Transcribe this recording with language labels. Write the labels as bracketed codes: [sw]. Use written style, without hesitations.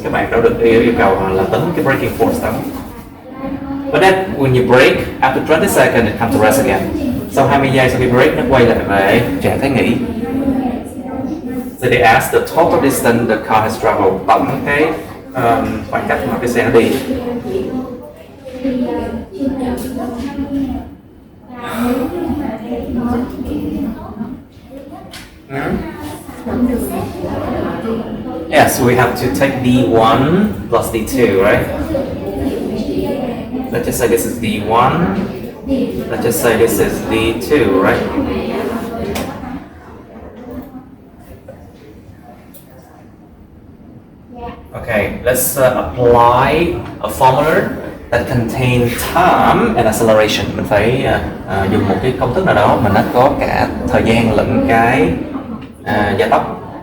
[vi] Các bạn đâu được yêu cầu là tính cái braking force đó. [en] But then when you brake, after 20 seconds it comes to rest again. [vi] Sau 20 giây sau khi brake nó quay lại về trạng thái nghỉ. [en] So they ask the total distance the car has traveled, [vi] tổng cái khoảng cách mà cái xe nó đi. [en] Yes, we have to take D1 plus D2, right? Let's just say this is D1. Let's just say this is D2, right? Okay, let's apply a formula that contains time and acceleration. [vi] Mình phải dùng một cái công thức nào đó mà nó có cả thời gian lẫn cái gia tốc.